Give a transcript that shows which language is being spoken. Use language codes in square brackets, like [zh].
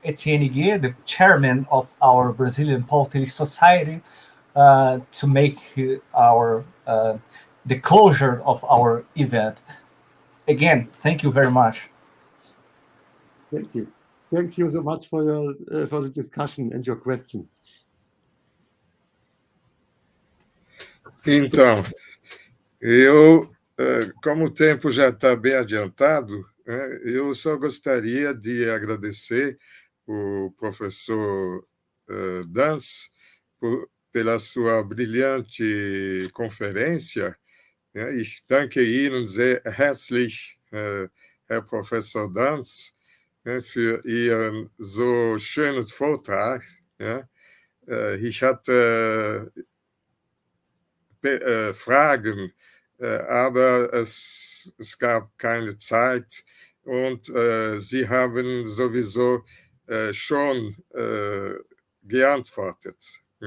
[en] Etienne Gué, the chairman of our Brazilian Paul Tillich Society, to make the closure of our event. Again, thank you very much. Thank you. Thank you so much for the discussion and your questions. [pt] Então, eu, como o tempo já está bem adiantado, eu só gostaria de agradecer o professor Danz pela sua brilhante conferência. [de] Ich danke Ihnen sehr herzlich, Herr Professor Danz, für Ihren so schönen Vortrag. Ich hatte Fragen, aber es gab keine Zeit und Sie haben sowieso schon geantwortet.